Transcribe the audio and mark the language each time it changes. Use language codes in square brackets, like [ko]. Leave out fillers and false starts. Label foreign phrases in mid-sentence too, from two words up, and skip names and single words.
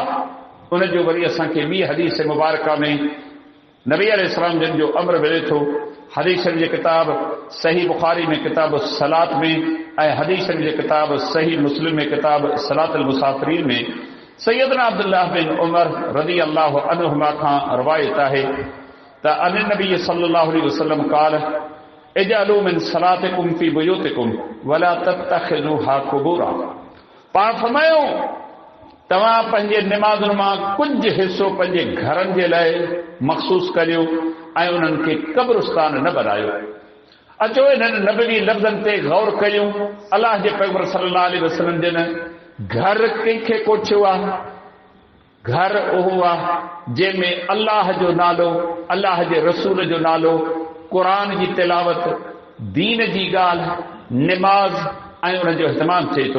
[sd] उन जो वरी असांखे ॿी हदीस मुबारका में नबी अलैहिस्सलाम जिन जो अमर मिले थो। हदीस शरीफ़ जे किताब सही बुखारी में किताब सलात में ऐं हदीस शरीफ़ जे किताब सही मुस्लिम में किताब सलातुल मुसाफ़िरीन में सैयदना अब्दुल्लाह बिन उमर [ar] رضي الله عنهما [sd] खां रवायत आहे त [ar] أن النبي صلى الله عليه وسلم قال اجعلوا من صلاتكم في بيوتكم ولا تتخذوها قبورا. [sd] पाण फरमायो, तव्हां पंहिंजे निमाज़ुनि मां कुझु हिसो पंहिंजे घरनि जे लाइ मख़सूस करियो ऐं उन्हनि खे क़ब्रिस्तान न बनायो। अचो इन्हनि नबवी लफ़्ज़नि ते गौर करियूं। अलाह जे पैगंबर [ar] صلى الله عليه وسلم [sd] जिन घर कंहिंखे कोठियो आहे, घर उहो आहे जंहिंमें अल्लाह जो नालो, अल्लाह जे रसूल जो नालो, क़ुरान जी तिलावत, दीन जी ॻाल्हि, निमाज़ ऐं उन जो इहतमाम थिए थो।